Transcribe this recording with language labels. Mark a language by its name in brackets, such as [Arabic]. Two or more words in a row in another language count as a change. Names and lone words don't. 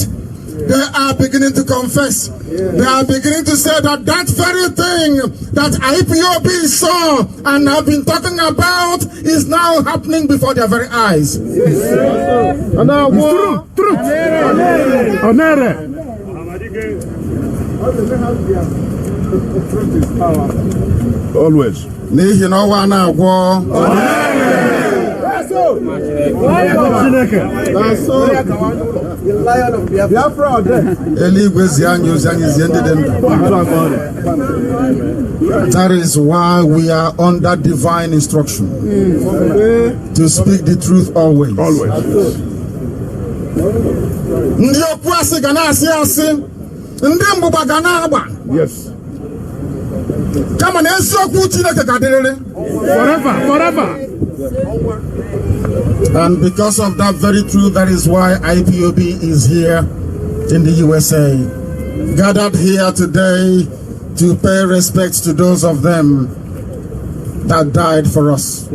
[English] They are beginning to confess. They are beginning to say that that very thing that IPOB saw and have been talking about is now happening before their very eyes. And now, truth. Onere. Always. [Igbo] N'ihi na ọwa na-agwọ eluigwe zi anyị ozi anyị zie ndị dị ndụ. [English] That is why we are under divine instruction to speak the truth always. [Igbo] Ndị okwu asị ga na-asị asị, ndị mgbụgba ga na-agba. [English] Yes. [Igbo] Kama na eziokwu Chineke ga-adịrịrị. [English] Forever. And because of that very truth, that is why IPOB is here in the USA, gathered here today to pay respect to those of them that died for us.